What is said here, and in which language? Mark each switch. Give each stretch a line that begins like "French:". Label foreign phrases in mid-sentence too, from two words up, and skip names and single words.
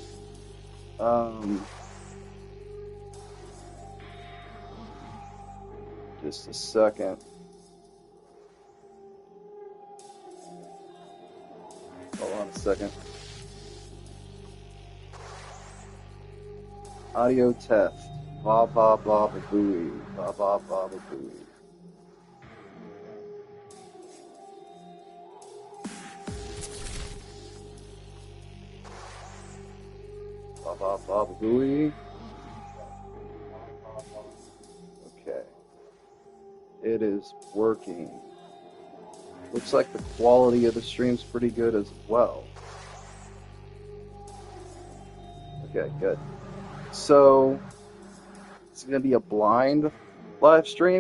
English: Just a second. Hold on a second. Audio test. Ba ba ba ba booey. Ba ba ba ba booey. Ba ba ba ba booey. Okay. It is working. Looks like the quality of the stream's pretty good as well. Okay, good. So, it's going to be a blind live stream.